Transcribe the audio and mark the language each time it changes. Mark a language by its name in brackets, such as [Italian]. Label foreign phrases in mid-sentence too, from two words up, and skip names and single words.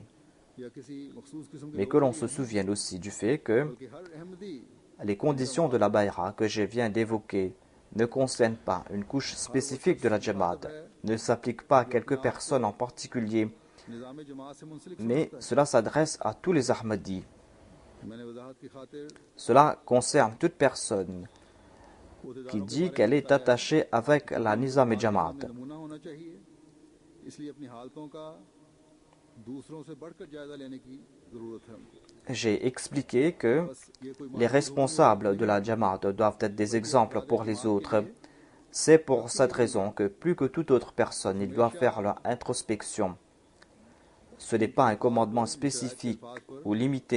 [French] Mais que l'on se souvienne aussi du fait que les conditions de la Bayra que je viens d'évoquer ne concernent pas une couche spécifique de la Jamaat, ne s'appliquent pas à quelques personnes en particulier, mais cela s'adresse à tous les Ahmadis. Cela concerne toute personne qui dit qu'elle est attachée avec la Nizam et Jamaat. [Urdu] اس لیے اپنی حالتوں کا دوسروں سے بڑھ کر جائزہ لینے کی ضرورت ہے ہم کو. [French] J'ai expliqué que les responsables de la Jamaat doivent être des exemples pour les autres. C'est pour cette raison que plus que toute autre personne, ils doivent faire leur introspection. Ce n'est pas un commandement spécifique ou limité.